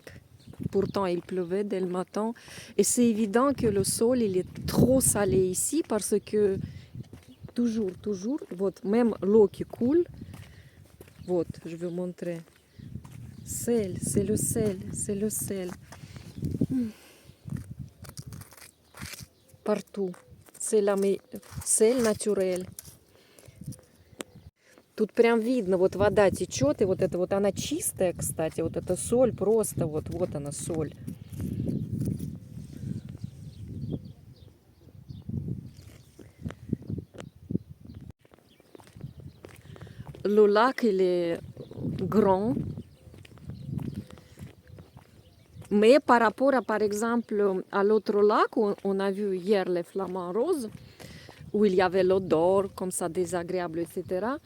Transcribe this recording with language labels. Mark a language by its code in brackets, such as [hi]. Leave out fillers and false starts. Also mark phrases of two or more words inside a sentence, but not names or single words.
[fr] Pourtant, il pleuvait dès le matin. Et c'est évident que le sol, il est trop salé ici parce que toujours, même l'eau qui coule, je vais vous montrer. C'est le sel. Partout. C'est sel naturel. [ru] Тут прям видно, вот вода течет, и вот это вот она чистая, кстати, вот эта соль просто, вот она соль. [fr] Le lac, il est grand, mais par rapport à, par exemple, à l'autre lac, où on a vu hier les flamants roses, où il y avait l'odeur comme ça désagréable, etc.